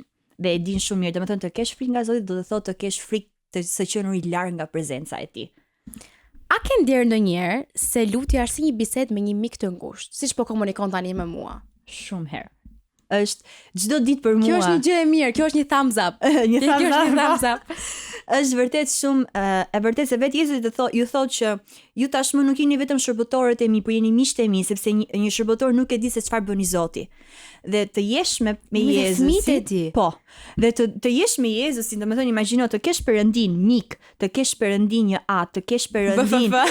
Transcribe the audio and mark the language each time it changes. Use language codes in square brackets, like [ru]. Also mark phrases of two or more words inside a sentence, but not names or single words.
[sq] Dhe e din shumë mirë, domethënë të kesh frikë nga Zoti do të thotë të kesh frikë të së qenurit larg nga prezenca e tij. A ke ndier ndonjëherë se lutja është si një bisedë me një mik të ngushtë, siç po komunikon tani me mua? Shumë herë. Është çdo ditë për mua. Kjo është një gjë e mirë, kjo është një [en] thumbs up. [sq] Një thumbs up. Është vërtet shumë e vërtet se vetë Jezusi ju thotë që ju tashmë nuk jeni vetëm shërbëtorët e mi, por jeni miqtë e mi, sepse një shërbëtor nuk e di se çfarë bëni Zoti. Dhe të jesh me Jezusin. Po. Dhe të jesh me Jezusin, domethënë imagjino të kesh Perëndin mik, të kesh Perëndin një atë, të kesh Perëndin.